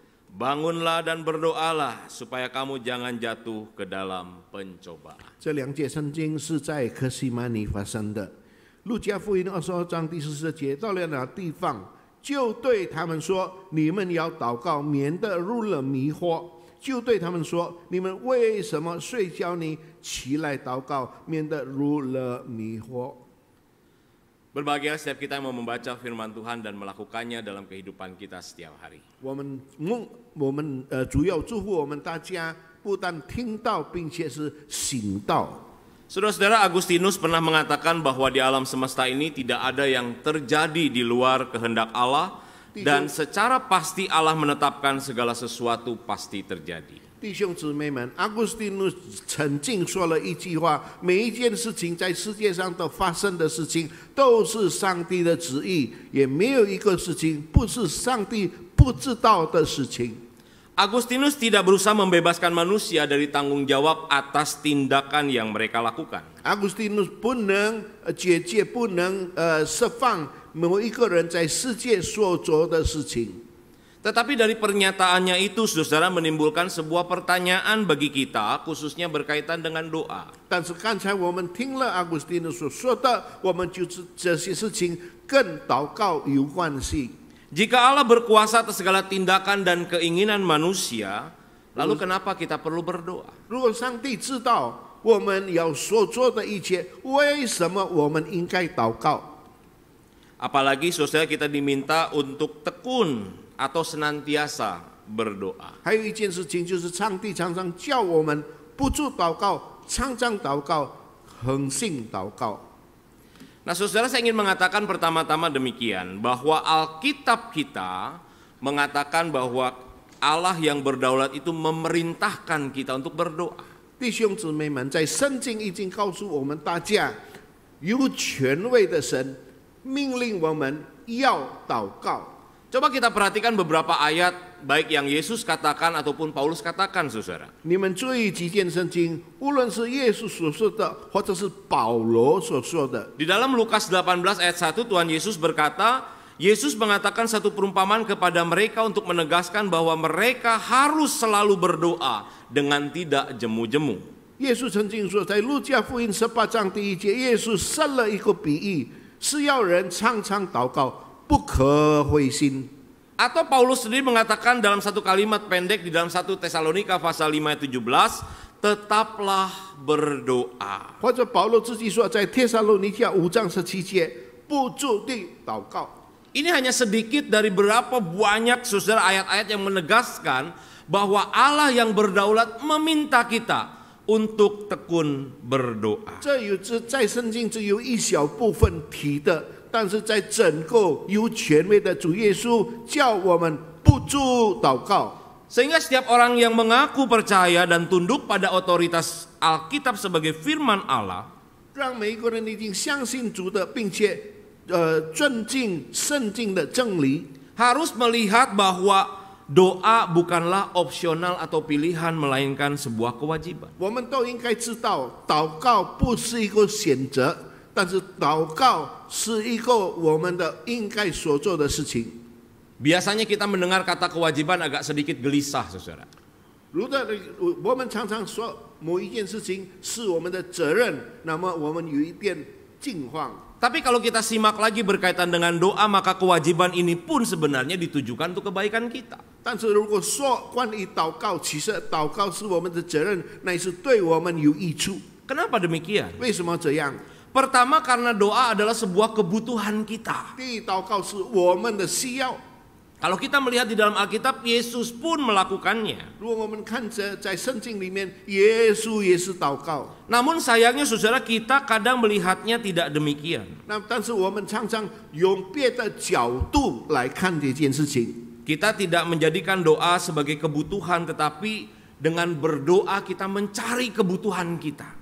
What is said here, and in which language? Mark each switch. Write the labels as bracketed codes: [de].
[id] Bangunlah dan berdoalah supaya kamu jangan jatuh ke dalam pencobaan. [zh] 这两节圣经是在客西马尼发生的。路加福音22章第40节，到了那地方，就对他们说：“你们要祷告，免得入了迷惑。” 就对他们说：“你们为什么睡觉呢？起来祷告，免得入了迷惑。” [id] Berbahagia setiap kita yang mau membaca firman Tuhan dan melakukannya dalam kehidupan kita setiap hari. [zh] 我们主要祝福我们大家，不但听到，并且是行道。 [id] Saudara-saudara, Agustinus pernah mengatakan bahwa di alam semesta ini tidak ada yang terjadi di luar kehendak Allah, dan secara pasti Allah menetapkan segala sesuatu pasti terjadi. [zh] 弟兄姊妹们，阿古斯丁努曾经说了一句话：每一件事情在世界上都发生的事情，都是上帝的旨意，也没有一个事情不是上帝不知道的事情。 [id] Agustinus tidak berusaha membebaskan manusia dari tanggung jawab atas tindakan yang mereka lakukan. [zh] Agustinus 不能解决，不能释放某一个人在世界所做的事情。 [id] Tetapi dari pernyataannya itu, saudara, menimbulkan sebuah pertanyaan bagi kita, khususnya berkaitan dengan doa. [zh] 但是刚才我们听了阿古斯丁所说的，我们就是这些事情跟祷告有关系。 [id] Jika Allah berkuasa atas segala tindakan dan keinginan manusia, lalu kenapa kita perlu berdoa? [zh] 如果上帝知道我们要所做的一切，为什么我们应该祷告？ [id] Apalagi saudara kita diminta untuk tekun atau senantiasa berdoa. [zh] 还有一件事情就是上帝常常叫我们不住祷告，常常祷告，恒心祷告。 [id] Nah, saudara, saya ingin mengatakan pertama-tama demikian, bahwa Alkitab kita mengatakan bahwa Allah yang berdaulat itu memerintahkan kita untuk berdoa. [zh] 弟兄姊妹们，在圣经已经告诉我们大家，有权威的神命令我们要祷告。 [id] Coba kita perhatikan beberapa ayat, baik yang Yesus katakan ataupun Paulus katakan, saudara. [zh] 你们注意几件圣经，无论是耶稣所说的，或者是保罗所说的。 [id] Di dalam Lukas 18 ayat 1, Tuhan Yesus berkata, Yesus mengatakan satu perumpamaan kepada mereka untuk menegaskan bahwa mereka harus selalu berdoa dengan tidak jemu-jemu. [zh] 耶稣曾经说，在路加福音18章第1节，耶稣设了一个比喻，是要人常常祷告，不可灰心。 [id] Atau Paulus sendiri mengatakan dalam satu kalimat pendek di dalam 1 Tesalonika pasal 5 ayat 17, tetaplah berdoa. [zh] 或者保罗自己说，在帖撒罗尼迦5章17节，不住地祷告。 [id] Ini hanya sedikit dari berapa banyak saudara ayat-ayat yang menegaskan bahwa Allah yang berdaulat meminta kita untuk tekun berdoa. [zh] 这在圣经只有一小部分提的，但是在整个有权威的主耶稣叫我们不住祷告。 [id] Sehingga setiap orang yang mengaku percaya dan tunduk pada otoritas Alkitab sebagai firman Allah, [zh] 让每一个人已经相信主的，并且尊敬圣经的真理， [id] harus melihat bahwa doa bukanlah opsional atau pilihan, melainkan sebuah kewajiban. [zh] 我们都应该知道，祷告不是一个选择，但是祷告是一个我们的应该所做的事情。 [id] Biasanya kita mendengar kata kewajiban agak sedikit gelisah, saudara. [zh] 如果我们常常说某一件事情是我们的责任，那么我们有一点惊慌。 [id] Tapi kalau kita simak lagi berkaitan dengan doa, maka kewajiban ini pun sebenarnya ditujukan untuk kebaikan kita. [zh] 但是如果说关于祷告，其实祷告是我们的责任，乃是对我们有益处。 [id] Kenapa demikian? [zh] 为什么这样？ [id] Pertama karena doa adalah sebuah kebutuhan kita. [zh] 第一，祷告是我们的需要。 [id] Kalau kita melihat di dalam Alkitab, Yesus pun melakukannya. [zh] 如果我们看着在圣经里面，耶稣也是祷告。 [id] Namun sayangnya saudara, kita kadang melihatnya tidak demikian. [zh] 但是我们常常用别的角度来看这件事情。 [id] Kita tidak menjadikan doa sebagai kebutuhan, tetapi dengan berdoa kita mencari kebutuhan kita.